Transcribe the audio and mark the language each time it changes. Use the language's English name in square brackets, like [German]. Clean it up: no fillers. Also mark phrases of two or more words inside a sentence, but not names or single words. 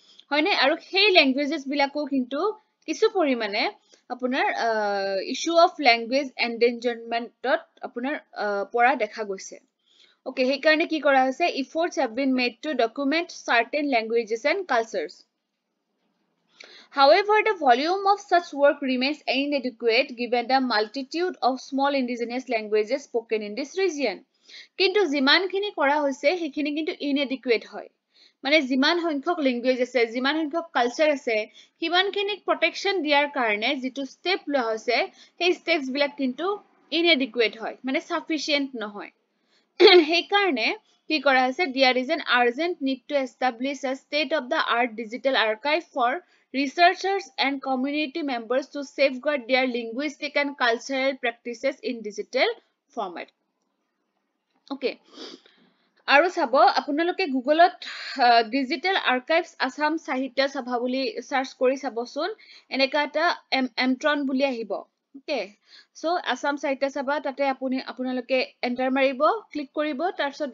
[Assamese] হয়নে আৰু সেই ল্যাঙ্গুৱেজেছ বিলাকো কিন্তু কিছু পৰিমাণে আপোনাৰ [English] issue of language endangerment [Assamese] আপোনাৰ পৰা দেখা গৈছে Okay, সেইকাৰণে কি কৰা হৈছে [English] efforts have been made to document certain languages and cultures. However, the volume of such work remains inadequate given the multitude of small indigenous languages spoken in this region. [Assamese] কিন্তু যিমানখিনি কৰা হৈছে সেইখিনি কিন্তু inadequate হয় মানে যিমান সংখ্যক ল্যাঙ্গুৱেজ আছে যিমান সংখ্যক কালচাৰ আছে সিমানখিনিক প্ৰটেকশ্যন দিয়াৰ কাৰণে যিটো ষ্টেপ লোৱা হৈছে সেই ষ্টেপছ বিলাক কিন্তু inadequate হয় মানে sufficient নহয় সেইকাৰণে কি কৰা হৈছে [English] there is an urgent need to establish a state of the art digital archive for researchers and community members to safeguard their linguistic and cultural practices in digital format okay [Assamese] আৰু চাব আপোনালোকে গুগলত [English] digital archives আসাম [Assamese] সাহিত্য সভা বুলি সাৰ্চ কৰি চাবচোন এনেকা এটা এমট্ৰন বুলি আহিব ওকে সো আসাম সাহিত্য সভা তাতে আপোনালোকে এন্টাৰ মাৰিব ক্লিক কৰিব তাৰ পিছত